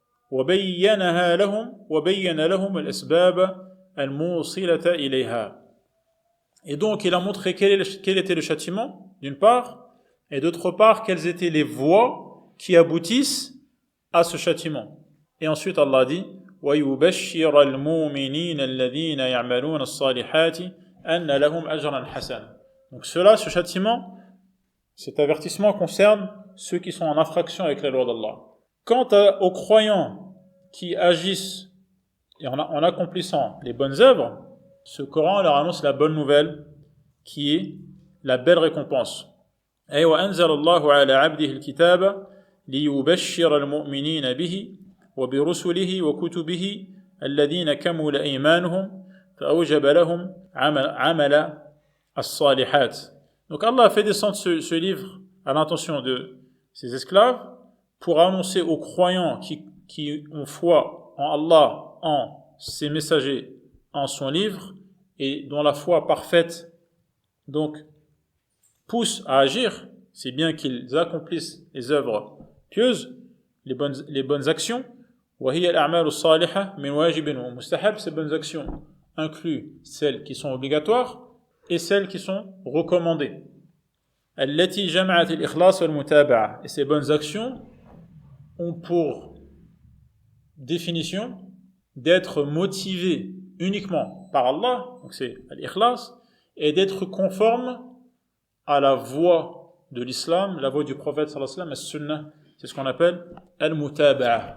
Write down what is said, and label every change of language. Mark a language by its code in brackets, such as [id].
[ar] وَبَيَّنَ لَهُمُ الْأَسْبَابَ الْمُوصِلَةَ إِلَيْهَا. [fr] Et donc, il a montré quel était le châtiment, d'une part, et d'autre part, quelles étaient les voies qui aboutissent à ce châtiment. Et ensuite, Allah dit, [ar] وَيُبَشِّرَ الْمُؤْمِنِينَ الَّذِينَ يَعْمَلُونَ الصَّالِحَاتِ أَنَّ لَهُمْ أَجْرًا حَسَنًا. [fr] Donc cela, ce châtiment, cet avertissement concerne ceux qui sont en infraction avec la loi d'Allah. Quant aux croyants qui agissent et en accomplissant les bonnes œuvres, ce Coran leur annonce la bonne nouvelle qui est la belle récompense. [ar] أي وأنزل الله على عبده الكتاب ليبشر المؤمنين به وبرسله وكتبه الذين كمل إيمانهم فأوجب لهم عمل الصالحات. [fr] Donc Allah a fait descendre ce livre à l'intention de ses esclaves pour annoncer aux croyants qui ont foi en Allah, en ses messagers, en son livre, et dont la foi parfaite donc pousse à agir, c'est bien qu'ils accomplissent les œuvres pieuses, les bonnes actions. [ar] وهي الأعمال الصالحة من واجب ومستحب. [fr] Ces bonnes actions incluent celles qui sont obligatoires et celles qui sont recommandées. [ar] التي جمعت الإخلاص والمتابعة. [fr] Et ces bonnes actions ont pour définition d'être motivées uniquement par Allah, donc c'est l'ikhlas, et d'être conforme à la voie de l'islam, la voie du prophète [ar] sallallahu alayhi wa sallam, [fr] as-sunnah, c'est ce qu'on appelle al-mutaba'a.